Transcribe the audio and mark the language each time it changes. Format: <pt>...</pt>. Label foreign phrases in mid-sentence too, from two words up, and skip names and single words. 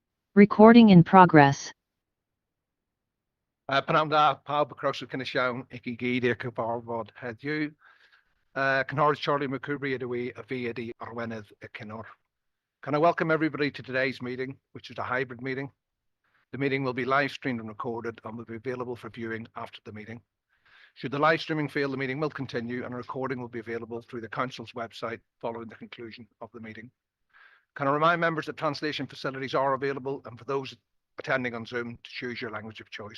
<en>Recording in progress.</en> <cy>Panamda pawb y croeso cynnes iawn i chi gyd i'r cyfarfod heddiw. Cynghorydd Charlie McCoubrey ydw I, a fi ydy arweinydd y cyngor.</cy> <en>Can I welcome everybody to today's meeting, which is a hybrid meeting. The meeting will be live streamed and recorded and will be available for viewing after the meeting. Should the live streaming fail, the meeting will continue and a recording will be available through the Council's website following the conclusion of the meeting. Can I remind members that translation facilities are available, and for those attending on Zoom, to choose your language of choice.</en>